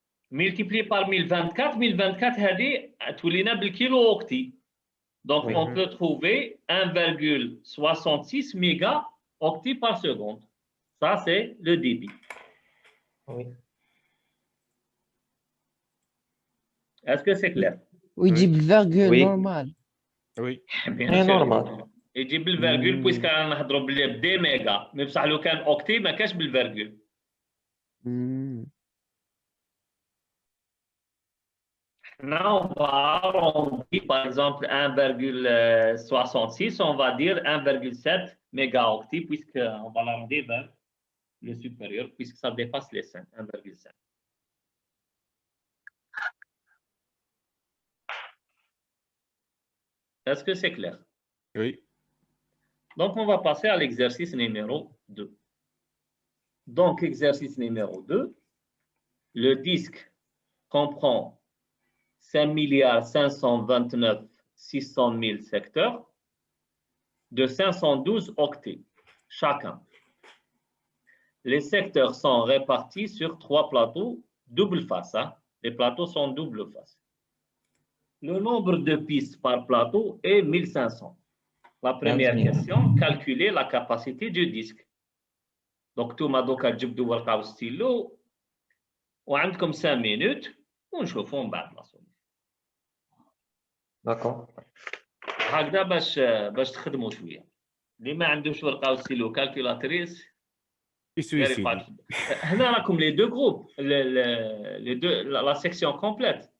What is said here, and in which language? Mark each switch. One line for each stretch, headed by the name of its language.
French: Multiplié par
Arabic: 1024, 1024 هذه تولينا بالكيلو اوكتي.
French: Donc Oui. on peut trouver 1,66 méga octets par seconde. Ça c'est le débit. Oui. Est-ce que c'est clair?
Arabic: ويجيب الفيرغول
French: Oui.
Arabic: نورمال.
French: Oui. Bien C'est sûr. normal.
Arabic: يجيب بالفيرغول بويسك رانا نهضروا بدي ميجا، مي بصح لو كان اوكتي ما كاش بالفيرغول.
French: Là, on va arrondir, par exemple, 1,66, on va dire 1,7 mégaoctets, puisqu'on va l'arrondir vers le supérieur, puisque ça dépasse les 5, 1,5. Est-ce que c'est clair? Oui. Donc, on va passer à l'exercice numéro 2. Donc, exercice numéro 2, le disque comprend 5,529,600,000 secteurs de 512 octets chacun. Les secteurs sont répartis sur 3 plateaux double face. Les plateaux sont double face. Le nombre de pistes par plateau est 1500. La première question, calculer la capacité du disque. Donc, tout le monde a dit un stylo. Vous avez 5 minutes.
Arabic: ونشوفوا من بعد لا سوليسيون.
French: D'accord.
Arabic: هكذا باش تخدموا شويه. اللي ما عندوش ورقه وستيلو كالكولاتريس هنا راكم لي دو جروب لي دو لا سيكسيون كومبليت.